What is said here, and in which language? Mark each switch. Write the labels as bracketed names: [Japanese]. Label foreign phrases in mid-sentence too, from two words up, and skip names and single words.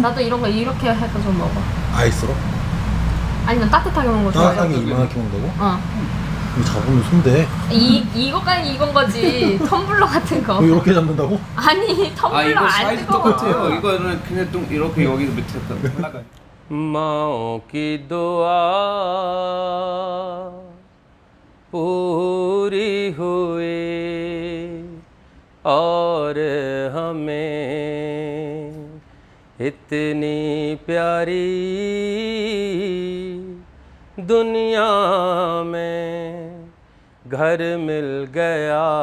[Korean] 나도 이런 거 이렇게 해서 먹어. 아이스로? 아니면 따뜻하게 먹는 거 좋아해. 따뜻하게 이만하게 먹는다고? 어. 이거 잡으면 손대. 이거까지 익은 거지. 텀블러 같은 거. 이렇게 잡는다고? 아니 텀블러 안 뜨거워. 이거는 그냥 좀 이렇게 여기 밑에 올라가. [Hindi] माओ की दुआ पूरी हुई और हमें इतनी प्यारी दुनिया में घर मिल गया।